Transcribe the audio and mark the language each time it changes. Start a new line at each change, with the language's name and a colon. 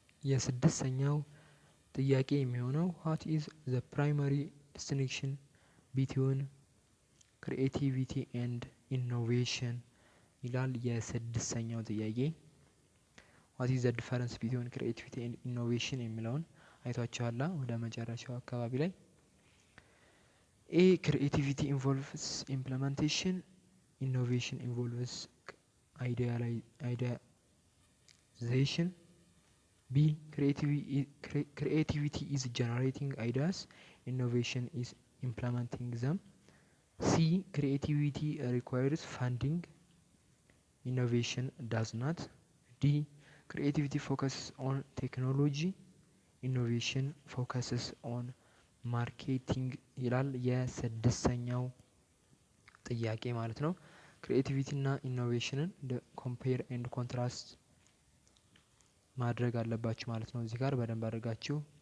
Amharic: የ6ኛው ጥያቄ የሚሆነው
English: what is the primary distinction between creativity and innovation
Amharic: ይላል የ6ኛው ጥያቄ።
English: what is the difference between creativity and innovation
Amharic: የሚለውን አይቷችኋላ ወደ መጨረሻው አካባቢ ላይ።
English: A. creativity involves implementation. Innovation involves idealization. B. Creativity is generating ideas. Innovation is implementing them. C. Creativity requires funding. Innovation does not. D. Creativity focuses on technology. Innovation focuses on
Amharic: ማርኬቲንግ ይላል የ6ኛው ጥያቄ ማለት ነው። ክሪኤቲቪቲ እና ኢኖቬሽንን ኮምፔር ኤንድ ኮንትራስት ማድረግ አለባችሁ ማለት ነው። እዚህ ጋር በደንብ አድርጋችሁ